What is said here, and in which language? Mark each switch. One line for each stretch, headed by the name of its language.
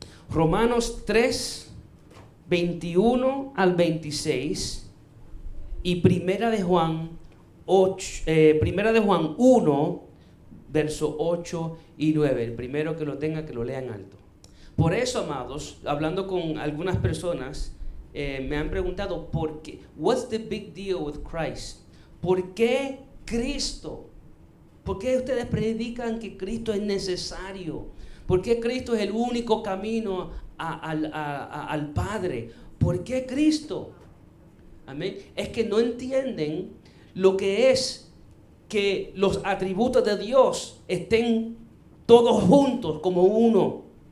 Spanish: Romanos 3:21 al 26 y Primera de Juan 1, verso 8 y 9. El primero que lo tenga, que lo lean alto. Por eso, amados, hablando con algunas personas me han preguntado, ¿por qué?
English: What's the big deal with Christ?
Spanish: ¿Por qué Cristo? ¿Por qué ustedes predican que Cristo es necesario? ¿Por qué Cristo es el único camino al Padre? ¿Por qué Cristo? Amén. Es que no entienden lo que es que los atributos de Dios estén todos juntos como uno.